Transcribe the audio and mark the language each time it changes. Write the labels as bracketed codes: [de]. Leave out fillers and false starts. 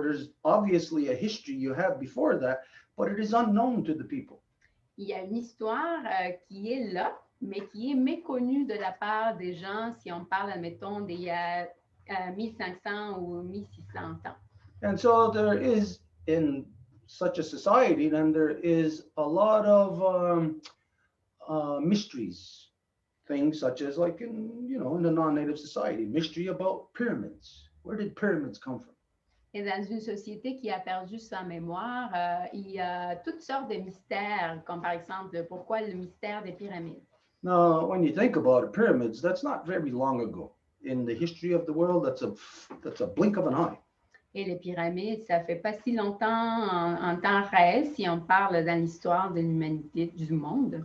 [en] There's obviously a history you have before that, but it is unknown to the people. [fr] il y a une histoire qui est là, mais qui est méconnue de la part des gens si on parle, admettons, d'il y a 1500 ou 1600 ans. [en] And so there is, in such a society, then there is a lot of mysteries, things such as like in the non-native society, mystery about pyramids. Where did pyramids come from? [fr] Et dans une société qui a perdu sa mémoire, il y a toutes sortes de mystères, comme par exemple, pourquoi le mystère des pyramides? [en] Now, when you think about it, pyramids, that's not very long ago. In the history of the world, that's a blink of an eye. [fr] Et les pyramides, ça fait pas si longtemps en temps réel si on parle dans l'histoire de l'humanité, du monde.